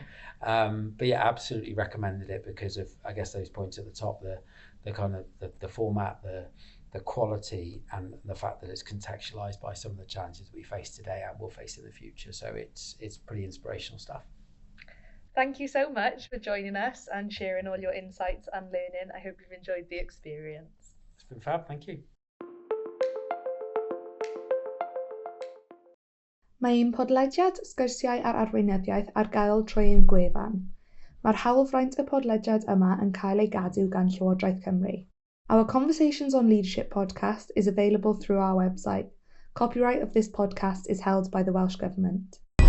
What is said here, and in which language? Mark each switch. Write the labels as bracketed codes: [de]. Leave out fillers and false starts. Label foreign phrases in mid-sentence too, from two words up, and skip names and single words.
[en] But yeah, absolutely recommended it because of, I guess, those points at the top, the kind of the format, the quality, and the fact that it's contextualised by some of the challenges that we face today and will face in the future. So it's pretty inspirational stuff. Thank you so much for joining us and sharing all your insights and learning. I hope you've enjoyed the experience. It's been fab, thank you. [cy] Mae un podlediad Sgwrsiau ar Arweinyddiaeth ar gael trwy ein gwefan. Mae'r hawlfraint y podlediad yma yn cael ei gadw gan Llywodraeth Cymru. [en] Our Conversations on Leadership podcast is available through our website. Copyright of this podcast is held by the Welsh Government.